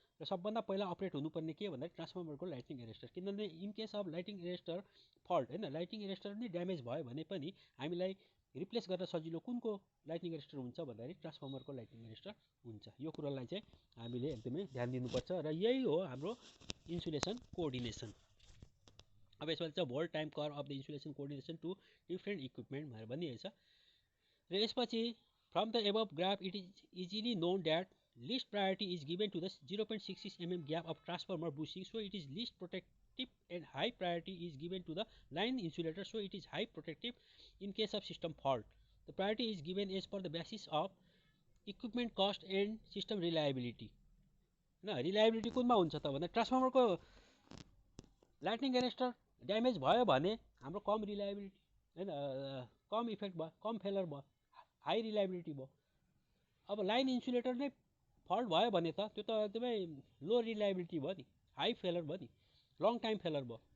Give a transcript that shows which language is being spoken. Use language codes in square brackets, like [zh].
[ne] र सबभन्दा पहिला अपरेट हुनुपर्ने के भन्दाखेरि ट्रान्सफर्मरको लाइटिङ एरेस्टर, किनभने [en] in case of lightning arrester fault, [ne] होइन, लाइटिङ एरेस्टर नै ड्यामेज भयो भने पनि हामीलाई रिप्लेस गर्न सजिलो कुनको लाइटिङ एरेस्टर हुन्छ भन्दाखेरि ट्रान्सफर्मरको लाइटिङ एरेस्टर हुन्छ. यो कुरालाई चाहिँ हामीले एकदमै ध्यान दिनुपर्छ, र यही हो हाम्रो इन्सुलेसन कोअर्डिनेसन. अब यसमा चाहिँ whole time curve of the insulation coordination to different equipment भनेर भनिएको छ. [en] र यसपछि from the above graph it is easily known that least priority is given to the 0.66 mm gap of transformer bushing, so it is least protective, and high priority is given to the line insulator, so it is high protective in case of system fault. The priority is given as per the basis of equipment cost and system reliability. [ne] हैन। Reliability कुनमा हुन्छ त भन्दा ट्रान्सफर्मरको lightning arrester damage भयो भने हाम्रो कम reliability हैन, कम effect भयो, कम failure भयो, हाई रिलायबिलिटी भयो। अब लाइन इन्सुलेटर नै फल्ट भयो भने त त्यो त एकदमै लो रिलायबिलिटी भयो नि, हाई फेलर भयो नि, लङ टाइम फेलर भयो।